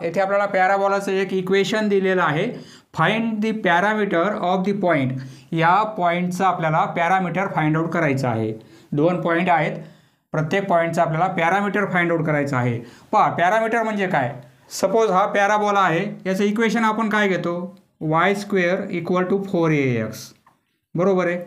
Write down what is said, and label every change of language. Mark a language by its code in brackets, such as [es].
[mr] येथे आपल्याला पॅराबोलाचं एक इक्वेशन दिलेलं आहे। [en] Find the parameter of the point. [mr] या पॉइंटचा आपल्याला पॅरामीटर फाइंड आउट करायचं आहे। दोन पॉइंट आहेत, प्रत्येक पॉइंटचा आपल्याला पॅरामीटर फाइंड आउट करायचं आहे। पहा, पॅरामीटर म्हणजे काय? सपोज हा पॅराबोला आहे, याचं इक्वेशन आपण काय घेतो? y² = 4ax, बरोबर आहे।